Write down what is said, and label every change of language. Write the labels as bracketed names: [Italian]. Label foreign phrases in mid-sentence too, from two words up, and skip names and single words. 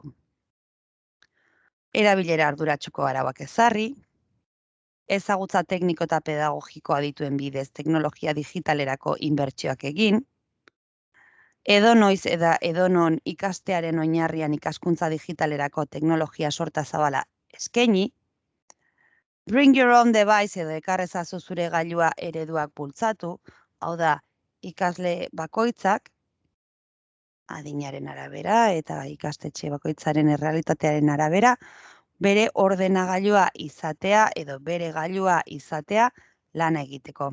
[Basque] Erabilera arduratsuko arauak ezarri, ezagutza tekniko eta pedagogikoa dituen bidez teknologia digitalerako inbertsioak egin, edonoiz eta edonon ikastearen oinarrian ikaskuntza digitalerako teknologia sorta zabala eskaini, [English] bring your own device [Basque] edo ekarrezazu zure gailua ereduak bultzatu, hau da, ikasle bakoitzak, adinaren arabera eta ikastetxe bakoitzaren errealitatearen arabera, bere ordenagailua izatea edo bere gailua izatea lana egiteko.